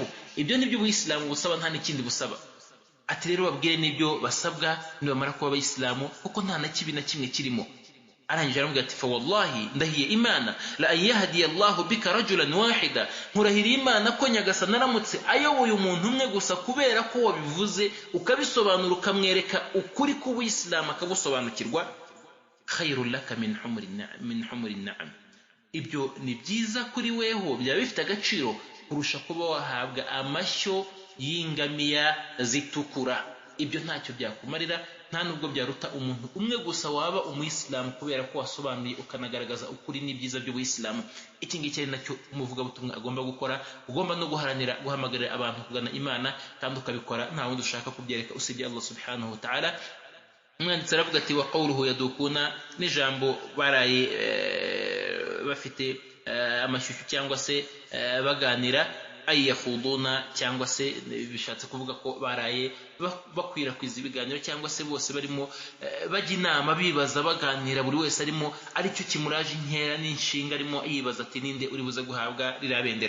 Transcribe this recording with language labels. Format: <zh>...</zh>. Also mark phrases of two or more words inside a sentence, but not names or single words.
<rw>Ibyo ni byo ubuyisilamu busaba, nta n'ikindi busaba. Ati rero babwire n'ibyo basabwa nibamara kuba abayisilamu, kuko nta na kibi na kimwe kirimo. Arangije aramubwira ati</rw> <ar>فوالله,</ar> <rw>ndahiye Imana,</rw> <ar>لأن يهدي الله بك رجلا واحدا,</ar> <rw>nkurahiriye Imana ko Nyagasani aramutse ayoboye umuntu umwe gusa, kubera ko wabivuze ukabisobanura ukamwereka ukuri k'ubuyisilamu akabusobanukirwa,</rw> <ar>خير لك من حمر النعم,</ar> <rw>ibyo ni byiza kuri weho, byaba bifite agaciro kurusha kuba wahabwa amashyo y'ingamiya zitukura. Ibyo ntacyo byakumarira, nta nubwo byaruta umuntu umwe gusa waba umuyisilamu, kubera ko wasobanuye ukanagaragaza ukuri n'ibyiza by'ubuyisilamu. Iki ngiki ari nacyo umuvugabutumwa agomba gukora. Ugomba no guharanira guhamagarira abantu kugana Imana, kandi ukabikora nta wundi ushaka kubyereka usibye Allah</rw> <ar>سبحانه وتعالى.</ar> <rw>umwanditsi aravuga ati</rw> <ar>وقوله يدوكون,</ar> <rw>n'ijambo baraye bafite amashyushyu cyangwa se baganira,</rw> <ar>أي يخوضون,</ar> <rw>cyangwa se bishatse kuvuga ko baraye bakwirakwiza ibiganiro cyangwa se bose barimo bajya inama bibaza baganira, buri wese arimo aricyo kimuraje inkera n'inshinga, arimo yibaza ati ninde uri buze guhabwa rirabendera.</rw>